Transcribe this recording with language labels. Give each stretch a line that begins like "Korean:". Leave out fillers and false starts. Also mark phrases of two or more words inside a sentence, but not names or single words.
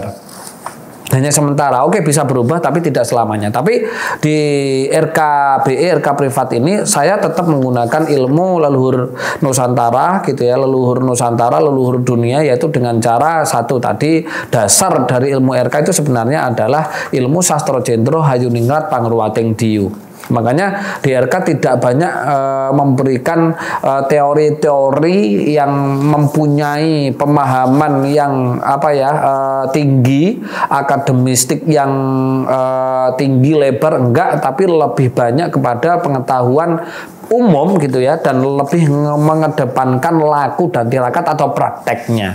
Indonesian: Hanya sementara, bisa berubah tapi tidak selamanya. Tapi di RKBE, RK privat ini saya tetap menggunakan ilmu leluhur Nusantara gitu ya, leluhur Nusantara, leluhur dunia, yaitu dengan cara satu tadi, dasar dari ilmu RK itu sebenarnya adalah ilmu sastra jendro hayuningrat pangruwating diyu. Makanya di RK tidak banyak memberikan teori-teori yang mempunyai pemahaman yang tinggi, akademistik yang tinggi lebar, enggak, tapi lebih banyak kepada pengetahuan umum gitu ya, dan lebih mengedepankan laku dan tirakat atau prakteknya.